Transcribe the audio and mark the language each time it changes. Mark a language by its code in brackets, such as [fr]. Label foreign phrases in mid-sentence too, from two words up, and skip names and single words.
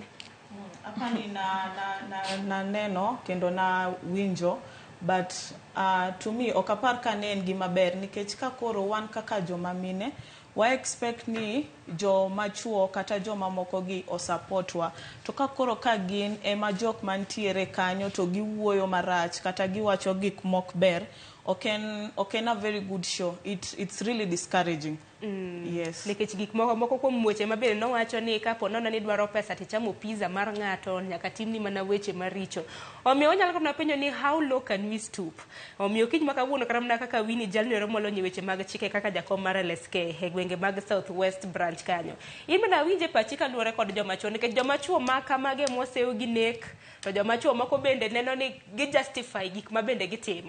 [luo] Apani na neno kendo na winjo but to me okapar ka ne en gima ber nikech ka koro wan kaka joma mine wa expect ni joma chuo kata joma moko gi o support wa to ka koro ka gin ema jok mantiere kanyo to giwuoyo marach kata giwacho gik mok ber [en] okay a very good show. It's really discouraging. Yes. [luo] Nikech gik moko kuom weche ma bende nowacho ni kapo nono ni dwaro pesa tichamo pizza mar ng'ato nyaka timni mana weche maricho. Omiyo onyalo kama penjo ni [en] how low can we stoop? [luo] Omiyo kiny ma kawuono karamna kaka Winnie jalno romolo ni weche mag chike kaka jakom mar LSK e gwenge mag South West branch kanyo. In bende awinje pachi kaluwore kod joma chuo nikech joma chuo ma kamage mosew gi nek to joma chuo moko bende neno ni gi justify gik ma bende gitimo.